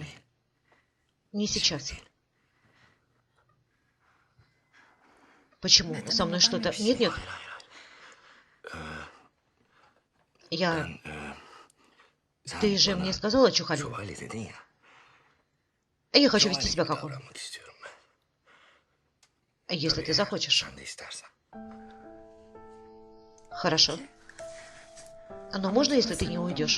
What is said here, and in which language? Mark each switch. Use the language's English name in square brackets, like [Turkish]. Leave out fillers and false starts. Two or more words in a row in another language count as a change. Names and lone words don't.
[Russian] Не сейчас. Почему? Со мной что-то... Нет, нет. Я... Ты же мне сказала, Чухали? [Turkish] Şövalye dedin ya. [Russian] Я хочу вести себя как он. [Turkish] Davranmak istiyorum ben. [Russian] Если ты захочешь. [Turkish] Sen de istersen. [Russian] Хорошо. Но можно, если ты не уйдешь?